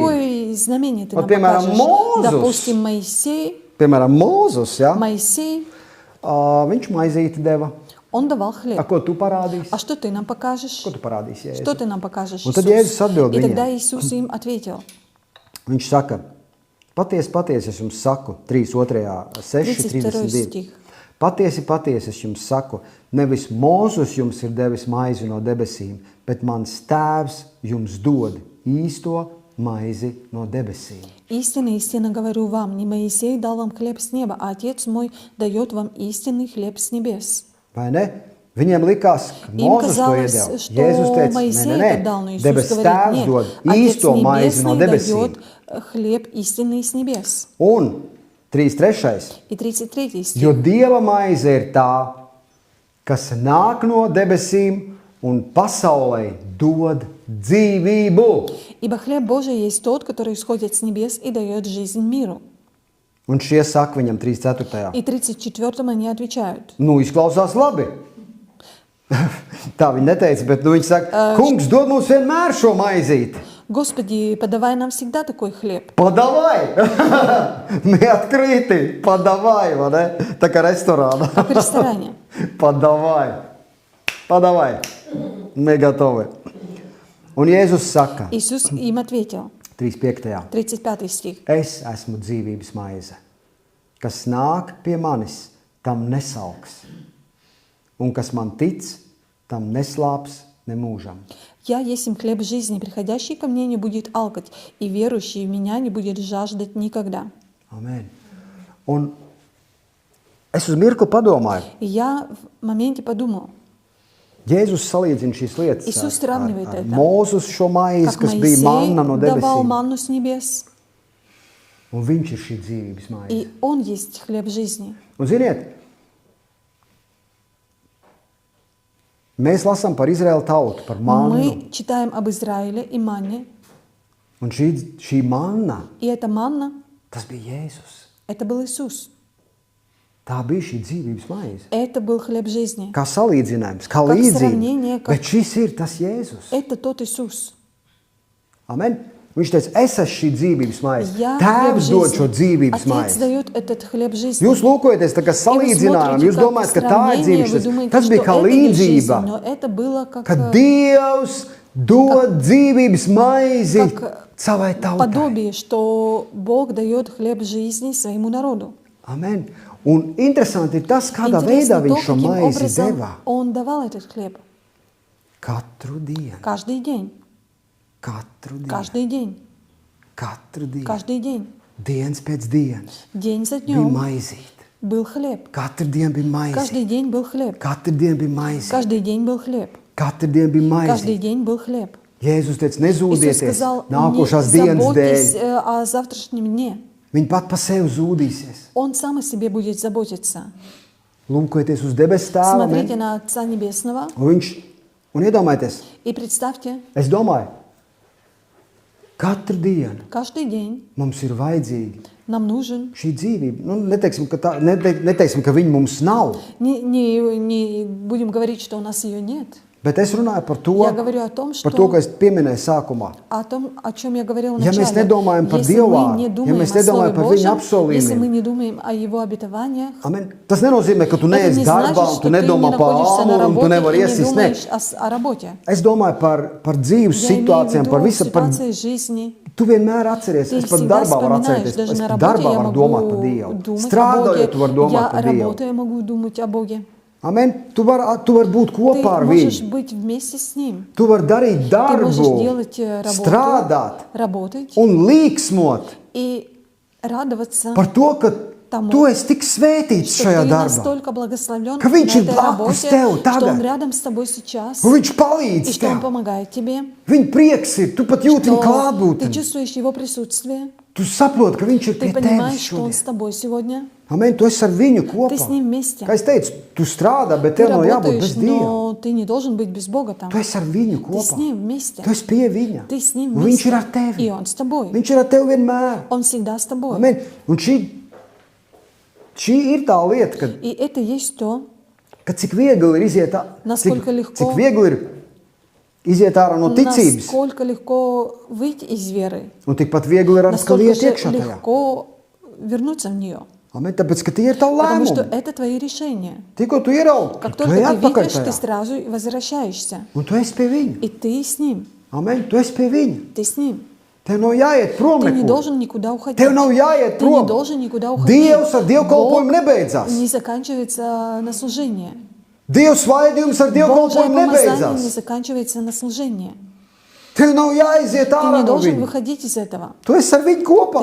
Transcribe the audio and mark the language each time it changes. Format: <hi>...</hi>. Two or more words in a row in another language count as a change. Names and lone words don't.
<ru>Какое знамение ты Вот, нам примером, покажешь? Мозес. Допустим, Моисей,</ru> <lv>Piemēram, Mozus, ja? Viņš maizīti deva.</lv> <ru>он давал A, хлеб.</ru> <lv>ko tu parādīsi?</lv> <ru>А что ты нам покажешь?</ru> <lv>Ko tu parādīsi,</lv> <ru>Что</ru> <lv>Jēzu?</lv> <ru>ты нам покажешь,</ru> <lv>Un tad</lv> <ru>Иисус?</ru> <lv>Jēzus atbild</lv> <ru>И тогда</ru> <lv>viņiem.</lv> <ru>Иисус им ответил.</ru> <lv>Viņš saka, patiesi, es jums saku, 3.2.6.32. 32. stih. Patiesi, es jums saku, nevis Mozus jums ir devis maizi no debesīm, bet mans tēvs jums dod īsto maizi no debesīm.</lv> <ru>Истинно, истинно говорю вам, не Моисей дал вам хлеб с неба, а Отец мой дает вам истинный хлеб с небес.</ru> <lv>Vai ne? Viņiem likās, ka</lv> <ru>Им</ru> <lv>Mozus to</lv> <ru>казалось,</ru> <lv>iedeva.</lv> <ru>что</ru> <lv>Jēzus teica,</lv> <ru>Моисей</ru> <lv>nē,</lv> <ru>это дал, но Иисус</ru> <lv>debes</lv> <ru>говорит,</ru> <lv>tēvs</lv> <ru>нет,</ru> <lv>dod</lv> <ru>Отец</ru> <lv>īsto maizi no</lv> <ru>Небесный</ru> <lv>debesīm.</lv> <ru>дает хлеб истинный с небес.</ru> <lv>Un 3.3.</lv> <ru>И 33 стих.</ru> <lv>Jo Dieva maize ir tā, kas nāk no debesīm un pasaulē dod dzīvību.</lv> <ru>Ибо хлеб Божий есть тот, который исходит с небес и дает жизнь миру.</ru> <lv>Un šie saka viņam 3.4.</lv> <ru>И 34 они отвечают.</ru> <lv>Nu, izklausās labi. Tā viņi neteica, bet viņi saka, kungs dod mums vienmēr šo maizīti.</lv> <ru>Господи, подавай нам всегда такой хлеб. Подавай! Мы открыты! Подавай,</ru> <lv>vai ne? Tā kā restorānā.</lv> <ru>Как в ресторане. Подавай! Подавай! Мы готовы.</ru> <lv>Un Jēzus saka,</lv> <ru>Иисус им ответил,</ru> <lv>35.</lv> <ru>35 стих.</ru> <lv>Es esmu dzīvības maize. Kas nāk pie manis, tam nesalks. Un kas man tic, tam neslāps nemūžam.</lv> <ru>«Я есть им хлеб жизни, приходящий ко мне не будет алкать, и верующий в меня не будет жаждать никогда».</ru> <lv>Amen. Un es uz mirkli padomāju,</lv> <ru>И я в моменте подумал,</ru> <lv>Jēzus salīdzina šīs lietas</lv> <ru>Иисус сравнивает это.</ru> <lv>Mūzus šo maizi,</lv> <ru>как</ru> <lv>kas bija</lv> <ru>Моисей</ru> <lv>manna no</lv> <ru>давал</ru> <lv>debesīm.</lv> <ru>манну с небес,</ru> <lv>Un viņš ir šī dzīvības maize.</lv> <ru>и Он есть хлеб жизни.</ru> <lv>Un ziniet, mēs lasām par Izraēlu tautu, par mannu.</lv> <ru>Мы читаем об Израиле и манне,</ru> <lv>Un šī manna,</lv> <ru>и эта манна,</ru> <lv>tas bija Jēzus.</lv> <ru>это был Иисус.</ru> <lv>Tā bija šī dzīvības maize.</lv> <ru>Это был хлеб жизни.</ru> <lv>Kā salīdzinājums, kā</lv> <ru>Как</ru> <lv>līdzība.</lv> <ru>сравнение, как-</ru> <lv>Bet šis ir tas Jēzus.</lv> <ru>Это тот Иисус.</ru> <lv>Amen. Viņš teica, es esmu šī dzīvības maize.</lv> <ru>Я</ru> <lv>Tēvs</lv> <ru>хлеб</ru> <lv>dod</lv> <ru>жизни.</ru> <lv>šo dzīvības</lv> <ru>Отец</ru> <lv>maizi.</lv> <ru>дает этот хлеб жизни.</ru> <lv>Jūs lūkojaties tā kā salīdzinājumu, jūs domājat, ka tā ir dzīvības. Tas bija kā līdzība,</lv> <ru>но это было как</ru> <lv>kad Dievs dod dzīvības maizi</lv> <ru>как</ru> <lv>savai tautai.</lv> <ru>подобие, что Бог дает хлеб жизни своему народу.</ru> <lv>Amen. Un interesanti ir tas, kādā veidā</lv> <ru>Интересно то,</ru> <lv>viņš šo</lv> <ru>каким</ru> <lv>maizi</lv> <ru>образом</ru> <lv>deva.</lv> <ru>Он давал этот хлеб.</ru> <lv>Katru dienu,</lv> <ru>Каждый день.</ru> <lv>katru dienu,</lv> <ru>Каждый день.</ru> <lv>katru dienu.</lv> <ru>Каждый день.</ru> <lv>Dienas pēc dienas</lv> <ru>День за</ru> <lv>bija</lv> <ru>днем</ru> <lv>maizīt.</lv> <ru>был хлеб.</ru> <lv>Katru dienu bija maizīt.</lv> <ru>Каждый день был хлеб.</ru> <lv>Katru dienu bija maizīt.</lv> <ru>Каждый день был хлеб.</ru> <lv>Katru dienu bija</lv> <ru>Каждый</ru> <lv>maizīt.</lv> <ru>день был хлеб.</ru> <lv>Jēzus teica,</lv> <ru>Иисус</ru> <lv>nezūdieties</lv> <ru>сказал, не</ru> <lv>nākošās dienas</lv> <ru>заботьтесь</ru> <lv>dēļ.</lv> <ru>о завтрашнем дне.</ru> <lv>Viņi pat pa sevi zūdīsies.</lv> <ru>Он сам о себе будет заботиться.</ru> <lv>Lūkojieties uz debesu tēvu.</lv> <ru>Смотрите amen? на Отца Небесного</ru> <lv>Un iedomājieties,</lv> <ru>и представьте,</ru> <lv>es domāju, katru dienu</lv> <ru>каждый день</ru> <lv>mums ir vajadzīga</lv> <ru>нам нужен,</ru> <lv>šī dzīvība. Nu, neteiksim, ka viņa mums nav,</lv> <ru>не будем говорить, что у нас ее нет,</ru> <lv>bet es runāju par to,</lv> <ru>Я говорю о том,</ru> <lv>par to,</lv> <ru>что</ru> <lv>ka es pieminēju sākumā.</lv> <ru>о том, о чем я говорила</ru> <lv>Ja mēs</lv> <ru>вначале.</ru> <lv>nedomājam par</lv> <ru>Если</ru> <lv>Dievu</lv> <ru>мы</ru> <lv>vārdu,</lv> <ru>не</ru> <lv>ja</lv> <ru>думаем</ru> <lv>mēs</lv> <ru>о Слове</ru> <lv>nedomājam par viņa</lv> <ru>Божьем, если мы</ru> <lv>apsolījumiem,</lv> <ru>не думаем о Его обетованиях,</ru> <lv>amen, tas nenozīmē, ka tu</lv> <ru>это</ru> <lv>neesi</lv> <ru>не</ru> <lv>darbā</lv> <ru>значит,</ru> <lv>un</lv> <ru>что</ru> <lv>tu</lv> <ru>ты не</ru> <lv>nedomā par</lv> <ru>находишься на</ru> <lv>āmuru un tu</lv> <ru>работе</ru> <lv>nevari</lv> <ru>и не</ru> <lv>iesist. Ne.</lv> <ru>думаешь о работе.</ru> <lv>Es domāju par dzīves</lv> <ru>Я имею в</ru> <lv>situācijām, par</lv> <ru>виду</ru> <lv>visu, par</lv> <ru>ситуации жизни.</ru> <lv>Tu vienmēr atceries,</lv> <ru>Ты</ru> <lv>es pat</lv> <ru>всегда</ru> <lv>darbā varu</lv> <ru>вспоминаешь,</ru> <lv>atcerēties,</lv> <ru>даже</ru> <lv>es</lv> <ru>на</ru> <lv>pat</lv> <ru>работе</ru> <lv>darbā</lv> <ru>я</ru> <lv>varu domāt par</lv> <ru>могу</ru> <lv>Dievu.</lv> <ru>думать о</ru> <lv>Strādājot, tu vari</lv> <ru>Боге,</ru> <lv>domāt</lv> <ru>я</ru> <lv>par Dievu.</lv> <ru>работаю, могу думать о Боге.</ru> <lv>Amen. Tu vari būt</lv> <ru>Ты</ru> <lv>kopā ar</lv> <ru>можешь</ru> <lv>viņu.</lv> <ru>быть вместе с Ним.</ru> <lv>Tu vari darīt</lv> <ru>Ты можешь</ru> <lv>darbu,</lv> <ru>делать работу,</ru> <lv>strādāt</lv> <ru>работать</ru> <lv>un līksmot</lv> <ru>и радоваться</ru> <lv>par to, ka</lv> <ru>тому,</ru> <lv>tu esi tik svētīts</lv> <ru>что</ru> <lv>šajā</lv> <ru>ты</ru> <lv>darbā.</lv> <ru>настолько благословлен</ru> <lv>Ka</lv> <ru>на</ru> <lv>viņš ir</lv> <ru>этой</ru> <lv>blakus</lv> <ru>работе,</ru> <lv>tev</lv> <ru>что Он</ru> <lv>tagad.</lv> <ru>рядом с тобой сейчас,</ru> <lv>Un viņš</lv> <ru>и</ru> <lv>palīdz</lv> <ru>что Он</ru> <lv>tev.</lv> <ru>помогает тебе,</ru> <lv>Viņa prieks ir, tu pat jūti viņa</lv> <ru>что ты</ru> <lv>klātbūtni.</lv> <ru>чувствуешь Его присутствие,</ru> <lv>Tu saproti, ka viņš ir</lv> <ru>ты</ru> <lv>pie tevis</lv> <ru>понимаешь, что Он</ru> <lv>šodien.</lv> <ru>с тобой сегодня,</ru> <lv>Amen. Tu esi ar viņu kopā.</lv> <ru>ты с Ним вместе.</ru> <lv>Kā es teicu, tu strādā, bet</lv> <ru>Ты</ru> <lv>tev nav jābūt</lv> <ru>работаешь,</ru> <lv>bez Dieva.</lv> <ru>но ты не должен быть без Бога там.</ru> <lv>Tu esi ar viņu</lv> <ru>Ты с</ru> <lv>kopā.</lv> <ru>Ним вместе.</ru> <lv>Tu esi pie viņa.</lv> <ru>Ты с Ним</ru> <lv>Un viņš ir</lv> <ru>вместе.</ru> <lv>ar tevi.</lv> <ru>И Он с тобой.</ru> <lv>Viņš ir ar tevi vienmēr.</lv> <ru>Он всегда с тобой.</ru> <lv>Amen. Un šī ir tā lieta,</lv> <ru>И это есть то,</ru> <lv>ka cik viegli ir iziet,</lv> <ru>Насколько легко.</ru> <lv>cik viegli ir iziet ārā no ticības.</lv> <ru>насколько легко выйти из веры,</ru> <lv>Un tikpat viegli ir atkal</lv> <ru>насколько</ru> <lv>iet</lv> <ru>же</ru> <lv>iekšā tajā.</lv> <ru>легко вернуться в нее.</ru> <lv>Amen. Tāpēc, ka tie ir tavi</lv> <ru>Потому что</ru> <lv>lēmumi.</lv> <ru>это твои решения.</ru> <lv>Tikko tu ieraugi,</lv> <ru>Как</ru> <lv>tu</lv> <ru>только</ru> <lv>ej</lv> <ru>ты</ru> <lv>atpakaļ</lv> <ru>видишь, ты</ru> <lv>tajā.</lv> <ru>сразу возвращаешься.</ru> <lv>Un tu esi pie viņa.</lv> <ru>И ты с Ним.</ru> <lv>Amen. Tu esi pie viņa.</lv> <ru>Ты с Ним.</ru> <lv>Tev nav jāiet prom</lv> <ru>Ты не</ru> <lv>nekur.</lv> <ru>должен никуда уходить.</ru> <lv>Tev nav jāiet</lv> <ru>Ты не</ru> <lv>prom.</lv> <ru>должен никуда уходить.</ru> <lv>Dievs ar dievkalpojumu</lv> <ru>Бог</ru> <lv>nebeidzās.</lv> <ru>не заканчивается на служение.</ru> <lv>Dievs svaidījums ar</lv> <ru>Божье</ru> <lv>dievkalpojumu</lv> <ru>помазание не</ru> <lv>nebeidzās.</lv> <ru>заканчивается на служение.</ru> <lv>Tev nav jāiziet</lv> <ru>Ты</ru> <lv>ārā</lv> <ru>не</ru> <lv>no</lv> <ru>должен</ru> <lv>viņa.</lv> <ru>выходить из этого.</ru> <lv>Tu esi ar viņu kopā.</lv>